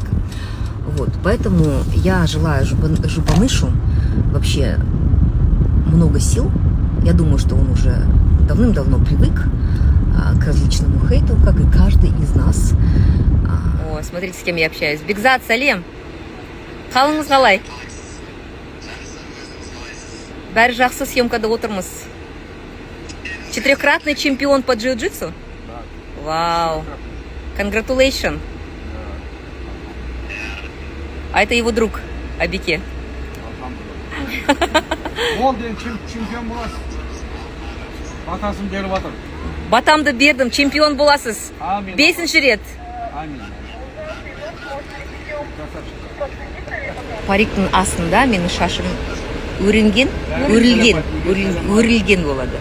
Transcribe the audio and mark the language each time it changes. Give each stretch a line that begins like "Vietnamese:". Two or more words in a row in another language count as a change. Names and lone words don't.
Russian: Вот, поэтому я желаю Жұбанышу вообще много сил. Я думаю, что он уже давным-давно привык к различному хейту, как и каждый из нас. О, смотрите, с кем я общаюсь.
Kazakh: Бекзат, Салем. Қалыңыз қалай? Бәрі жақсы съемкада отырмыз.
Russian: Четырехкратный чемпион по джиу-джитсу?
English: Вау. Congratulations.
Russian: А это его друг, Абике.
Kazakh: Ол ден чемпион боласыз. Батасын беріп жатыр. Батамды бердім, чемпион боласыз. Амин. 5-ші рет. Амин. Париктің астында менің шашым өрілген болады.